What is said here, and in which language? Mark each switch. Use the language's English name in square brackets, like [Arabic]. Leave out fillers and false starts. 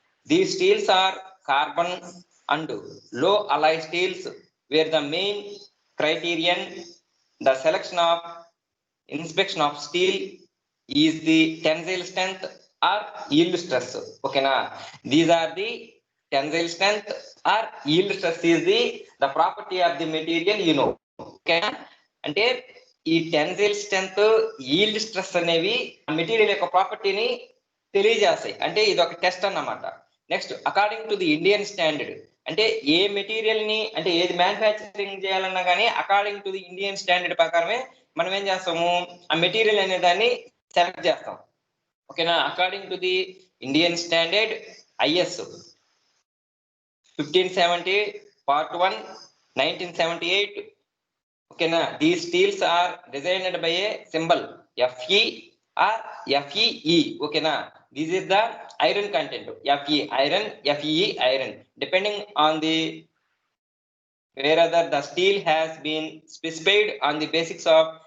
[English] These steels are carbon and low alloy steels, where the main criterion, the selection of inspection of steel is the tensile strength or yield stress. Okay, na? These are the tensile strength or yield stress is the property of the material, you know. Okay, na? [Telugu] అంటే ఈ tensile strength, yield stress అనేవి material యొక్క ప్రాపర్టీని తెలియజేస్తాయి. అంటే ఇది ఒక test అన్నమాట. Next, [English] according to the Indian standard, [Telugu] అంటే ఏ మెటీరియల్ ని అంటే ఏది మ్యానుఫ్యాక్చరింగ్ చేయాలన్నా కానీ according to the Indian standard ప్రకారమే మనం ఏం చేస్తాము, ఆ మెటీరియల్ అనే దాన్ని సెలెక్ట్ చేస్తాం. ఓకేనా? [English] According to the Indian standard IS 1570 part 1 1978. Okay, na? These steels are designed by a symbol Fe or Fee. Okay, na? This is the iron content. Fe iron, Fee iron. Depending on the wherever the steel has been specified on the basics of